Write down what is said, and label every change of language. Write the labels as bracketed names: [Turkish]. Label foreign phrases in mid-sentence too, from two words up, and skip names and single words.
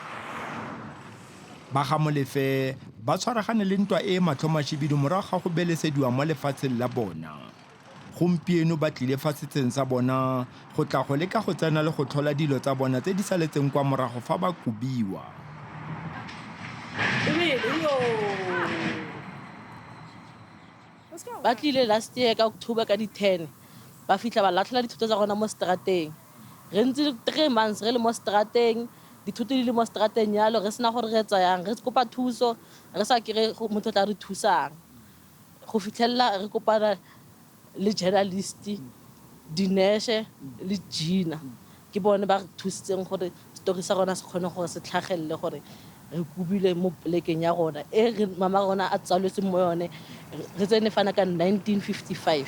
[Tswana] Ba ga Molefe ba tshwaragane le ntwa e matlhomashibidu morago ga go belesediwa mo lefatsheng la bona. Gompieno ba tlile fasetseng sa bona go tla go leka go tsena le go tlhola dilo tsa bona tse di saletseng kwa morago fa ba kubiwa. Ba tlile [English] last year [Tswana] ka October ka di 10 ba fitla ba latlhela dithoto tsa gona mo strateng. Re ntse 3 months re le mo strateng dithoto di le mo strateng yalo re sena gore re tsayang re kopa thuso re sa kire motho tla re thusang go fitlhella re kopana le journalist Dineshe le Gina ke bone ba re thusitseng gore story sa rona se kgone gore se tlhagelle gore re kubile mo plekeng ya rona e re mama rona a tsalwetse mo yone re tsene fana ka 1955.